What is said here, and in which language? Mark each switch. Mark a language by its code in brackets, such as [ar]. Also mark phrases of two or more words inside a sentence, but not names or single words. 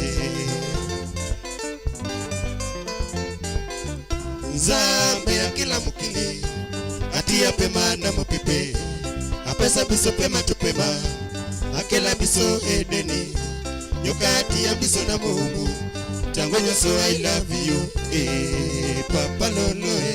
[ln] Nzambe ya kila mukili atia pema na mupepe apesa biso pema tupema akela biso edeni yokati ya biso na mungu tango nyoso [en] I love you [ln] papa lolo